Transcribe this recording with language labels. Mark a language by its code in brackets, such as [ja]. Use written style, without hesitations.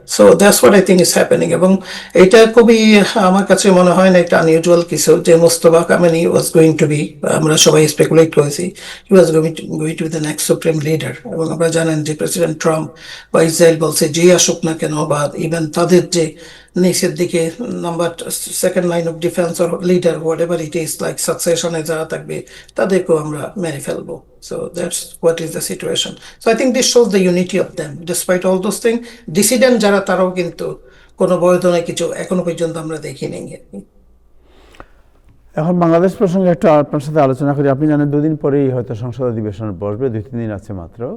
[en] So that's what I think is happening. [bn] এবং এটা খুবই আমার কাছে মনে হয় না একটা আনইউজুয়াল কিছু যে Mostafa কামানি [en] was going to be, [bn] আমরা সবাই স্পেকুলেট করেছি [en] He was going to be the next supreme leader. [bn] এবং আপনারা জানেন যে প্রেসিডেন্ট ট্রাম্প বা ইসরায়েল বলছে যে আসুক না কেন, বা ইভেন তাদের যে নিচের দিকে number [en] second line of defence or leader whatever it is, [bn] like সাকসেশনে যারা থাকবে তাদেরকেও আমরা মেরে ফেলবো। [en] So that's what is the situation. So I think this shows the unity of them. Despite all those things, [bn] dissident যারা তারাও কিন্তু কোনো বৈধনায় কিছু এখনো পর্যন্ত আমরা দেখিনি। এখন বাংলাদেশ প্রসঙ্গে একটু আপনার সাথে আলোচনা করি। আপনি জানেন দুদিন পরেই হয়তো সংসদ অধিবেশন বসবে, 2-3 দিন আছে মাত্র।